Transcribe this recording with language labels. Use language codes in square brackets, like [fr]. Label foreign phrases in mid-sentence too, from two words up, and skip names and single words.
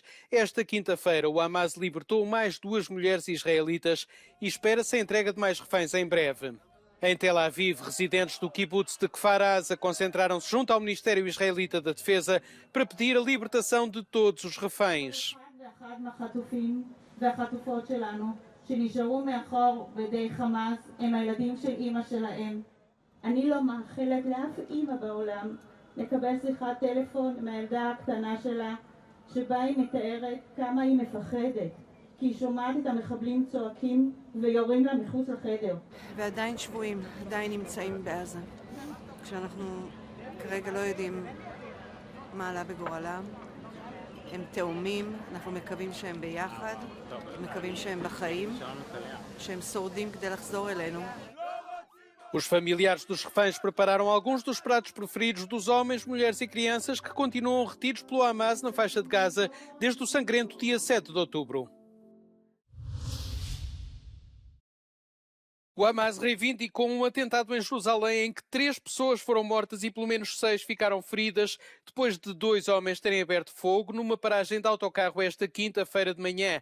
[pt] Esta quinta-feira, o Hamas libertou mais 2 mulheres israelitas e espera-se a entrega de mais reféns em breve. Em Tel Aviv, residentes do kibbutz de Kfar Aza concentraram-se junto ao Ministério Israelita da Defesa para pedir a libertação de todos os reféns. [he] שנשארו מאחור בידי חמאס הם הילדים של אימא שלהם. אני לא מאחלת לאף אימא בעולם לקבל שיחת טלפון מהילדה הקטנה שלה שבה היא מתארת כמה היא מפחדת כי היא שומעת את המחבלים צועקים ויורים לה מחוץ לחדר. ועדיין שבויים, עדיין נמצאים בעזה. כשאנחנו כרגע לא יודעים מה עלה בגורלם. הם תאומים, אנחנו מקווים שהם ביחד, מקווים שהם בחיים, שהם שורדים כדי לחזור אלינו. [pt] Os familiares dos reféns prepararam alguns dos pratos preferidos dos homens, mulheres e crianças que continuam retidos pelo Hamas na faixa de Gaza desde o sangrento dia 7 de outubro. O Hamas reivindicou um atentado em Jerusalém em que 3 pessoas foram mortas e pelo menos 6 ficaram feridas depois de 2 homens terem aberto fogo numa paragem de autocarro esta quinta-feira de manhã.